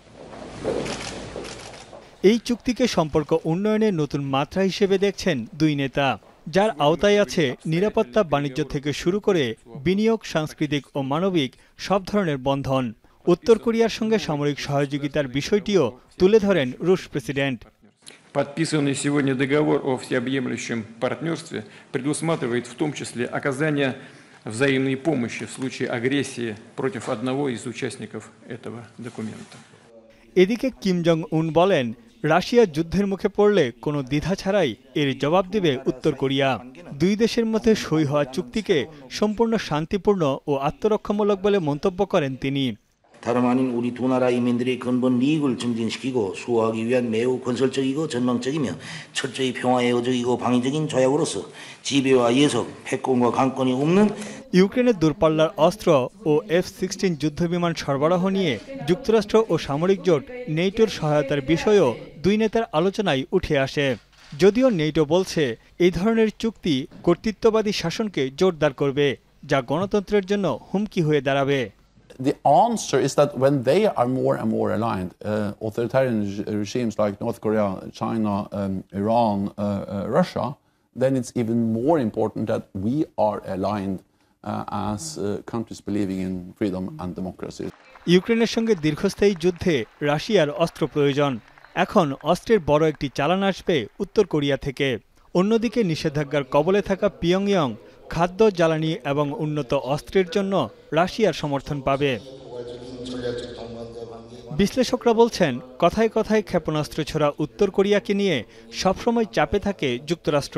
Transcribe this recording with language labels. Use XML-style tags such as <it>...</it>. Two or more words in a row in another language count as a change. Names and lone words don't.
<bn>এই চুক্তিকে সম্পর্ক উন্নয়নের নতুন মাত্রা হিসেবে দেখছেন দুই নেতা, যার আওতায় আছে নিরাপত্তা, বাণিজ্য থেকে শুরু করে বিনিয়োগ, সাংস্কৃতিক ও মানবিক সব ধরনের বন্ধন। উত্তর কোরিয়ার সঙ্গে সামরিক সহযোগিতার বিষয়টিও তুলে ধরেন রুশ প্রেসিডেন্ট।</bn> <ru>Подписанный сегодня договор о всеобъемлющем партнерстве предусматривает в том числе оказание взаимной помощи в случае агрессии против одного из участников этого документа.</ru> <bn>এদিকে কিম জং উন বলেন, রাশিয়া যুদ্ধের মুখে পড়লে কোনো দ্বিধা ছাড়াই এর জবাব দেবে উত্তর কোরিয়া। দুই দেশের মধ্যে সই হওয়া চুক্তিকে সম্পূর্ণ শান্তিপূর্ণ ও আত্মরক্ষামূলক বলে মন্তব্য করেন তিনি।</bn> <ko>다름 아닌 우리 두 나라 인민들의 근본 이익을 증진시키고 수호하기 위한 매우 건설적이고 전망적이며 철저히 평화애호적이고 방위적인 조약으로서 지배와 예속, 패권과 강권이 없는</ko> <bn>ইউক্রেনের দূরপাল্লার অস্ত্র ও F-16 যুদ্ধবিমান সরবরাহ নিয়ে যুক্তরাষ্ট্র ও সামরিক জোট নেটোর সহায়তার বিষয়েও দুই নেতার আলোচনায় উঠে আসে। যদিও নেটো বলছে এই ধরনের চুক্তি কর্তৃত্ববাদী শাসনকে জোরদার করবে, যা গণতন্ত্রের জন্য হুমকি হয়ে দাঁড়াবে।</bn> <en>The answer is that when they are more and more aligned, authoritarian regimes like North Korea, China, Iran, Russia, then it's even more important that we are aligned as countries believing in freedom and democracy.</en> <bn>ইউক্রেনের সঙ্গে দীর্ঘস্থায়ী যুদ্ধে রাশিয়ার অস্ত্র প্রয়োজন। এখন অস্ত্রের বড় একটি চালান আসবে উত্তর কোরিয়া থেকে। অন্যদিকে নিষেধাজ্ঞার কবলে থাকা পিয়ংইয়ং খাদ্য, জ্বালানি এবং উন্নত অস্ত্রের জন্য রাশিয়ার সমর্থন পাবে। বিশ্লেষকরা বলছেন, কথায় কথায় ক্ষেপণাস্ত্র ছোড়া উত্তর কোরিয়াকে নিয়ে সবসময় চাপে থাকে যুক্তরাষ্ট্র।</bn>